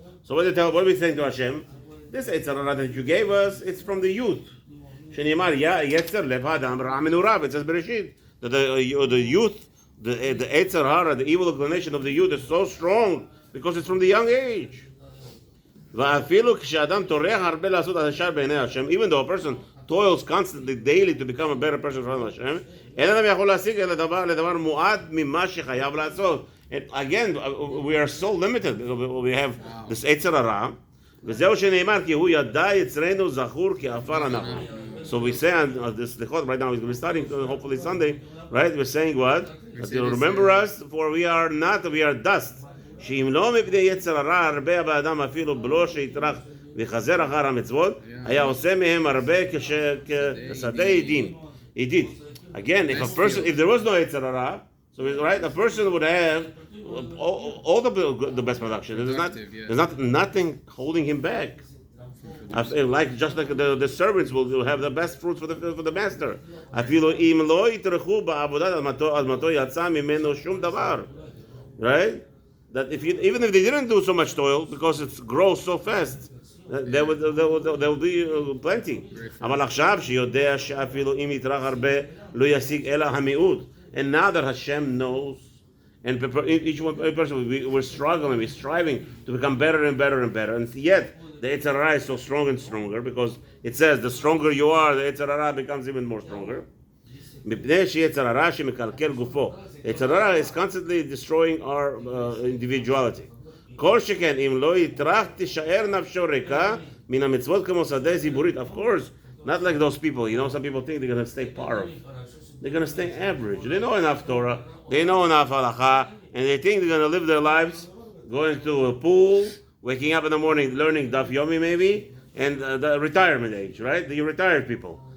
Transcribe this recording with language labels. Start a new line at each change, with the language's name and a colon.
English: So what are we saying to Hashem? This יצר הרע that you gave us, it's from the youth.
Hebrew: שנאמר, יצר לב האדם רע מנוריו,
English: it says
Hebrew: בראשית.
English: That the youth, the יצר הרע, the evil inclination of the youth is so strong because it's from the young age.
Hebrew: ואפילו כשאדם טורח הרבה לעשות הישר בעיני השם,
English: even though a person toils constantly, daily to become a better person for Hashem,
Hebrew: אין אדם יכול להשיג אלא לדבר מועט ממה שחייב לעשות.
English: And again, we are so limited. We have this
Hebrew: יצר הרע, וזהו שנאמר כי הוא ידע יצרנו זכור כעפר אנחנו.
English: So we say on this lichot right now, we're going to be starting hopefully Sunday, right? We're saying what? That you remember us, for we are dust.
Hebrew: שאם לא מפני יצר הרע הרבה באדם אפילו בלא שיטרח וחזר אחר המצוות, היה עושה מהם הרבה כשדה עידית.
English: Again, if there was no יצר הרע, so right, a person would have all the best production. There's nothing holding him back. Just like the servants will have the best fruits for the master.
Hebrew: אפילו אם לא יטרחו בעבודת אדמתו יצא ממנו שום דבר.
English: Right? That even if they didn't do so much toil, because it grows so fast, there will be plenty.
Hebrew: אבל עכשיו שיודע שאפילו אם יטרח הרבה לא ישיג אלא המיעוט.
English: And now that Hashem knows, and each person, we're struggling, we're striving to become better and better and better, and yet the Yetzer Hara is so strong and stronger, because it says the stronger you are, the Yetzer Hara becomes even more stronger.
Hebrew: מפני שיצר הרע שמקלקל גופו.
English: יצר הרע is constantly destroying our individuality.
Hebrew: כל שכן, אם לא יטרח תישאר נפשו ריקה מן המצוות כמו שדה זיבורית.
English: Of course, not like those people. Some people think they're going to stay parv. They're going to stay average. They know enough Torah, they know enough halacha, and they think they're going to live their lives going to a pool, waking up in the morning, learning daf yomi maybe, and the retirement age, right? The retired people.